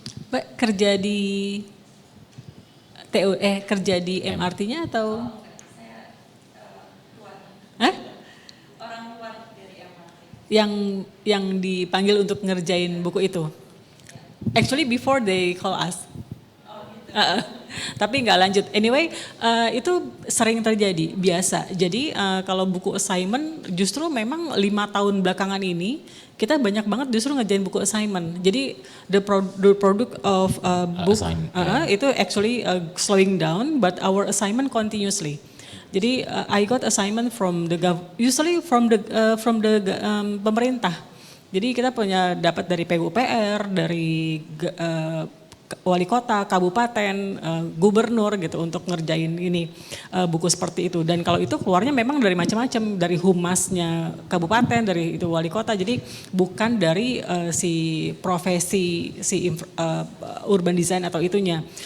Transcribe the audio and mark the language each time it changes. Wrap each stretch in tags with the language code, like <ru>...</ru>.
<id>Mbak kerja di kerja di MRT-nya atau? Orang luar dari MRT. Yang dipanggil untuk ngerjain buku itu.</id> <en>Actually before they call us.</en> <id>Tapi nggak lanjut.</id> <en>Anyway,</en> <id>itu sering terjadi, biasa. Jadi kalau buku assignment, justru memang 5 tahun belakangan ini kita banyak banget justru ngerjain buku assignment. Jadi</id> <en>the product of book itu actually slowing down, but our assignment continuously.</en> <id>Jadi</id> <en>I got assignment from the usually from the pemerintah.</en> <id>Jadi kita punya dapat dari PUPR, dari wali kota, kabupaten, gubernur gitu untuk ngerjain ini buku seperti itu. Dan kalau itu keluarnya memang dari macam-macam, dari humasnya kabupaten, dari itu wali kota. Jadi bukan dari si profesi urban design atau itunya.</id>